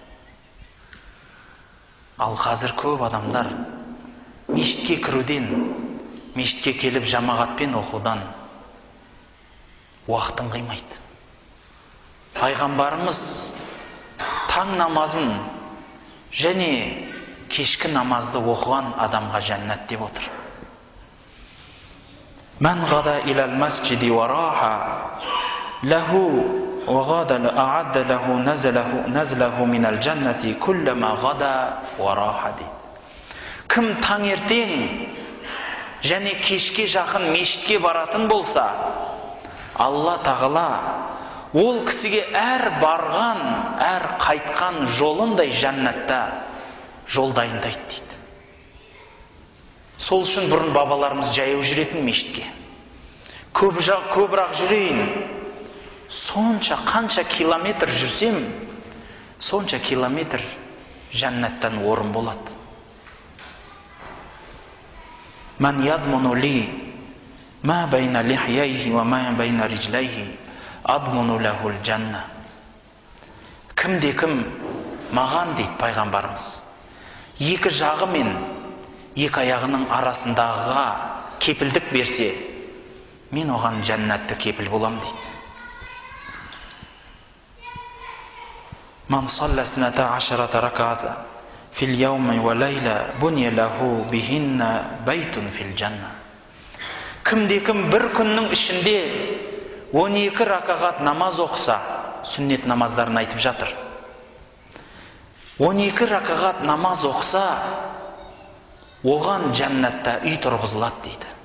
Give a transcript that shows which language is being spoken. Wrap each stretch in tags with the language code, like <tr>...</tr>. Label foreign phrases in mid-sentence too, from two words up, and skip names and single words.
<kk>Ал қазір көп адамдар мешітке кіруден, мешітке келіп жамағатпен оқудан уақытын қимайды. Пайғамбарымыз таң намазын және кешкі намазды оқыған адамға жәннат деп отыр.</kk> <ar>من غدا إلى المسجد وراح له وغدا أعد له نزله من الجنة كلما غدا وراح дейді.</ar> <kk>Кім таңертең және кешке жақын мешітке баратын болса, Алла тағала ол кісіге әр барған, әр қайтқан жолындай жәннатта жол дайындайды дейді. Сол үшін бұрын бабаларымыз жаяу жүретін мешітке. Көбірақ жүрейін. Сонша қанша километр жүрсем, сонша километр жәннаттан орын болады.</kk> <ar>من يضمن لي ما بين لحييه وما بين رجليه أضمن له الجنة.</ar> <kk>Кімде кім маған дейді пайғамбарымыз, екі жағы мен екі аяғының арасындағыға кепілдік берсе, мен оған жәннатты кепіл болам дейді.</kk> <ar>من صلى ثنتي عشرة ركعة في اليوم وليلة بني له بهن بيت في الجنة.</ar> <kk>Кімде кім бір күннің ішінде 12 ракағат намаз оқыса, сүннет намаздарын айтып жатыр. 12 ракағат намаз оқыса, оған жәннатта үй тұрғызылады дейді.</kk>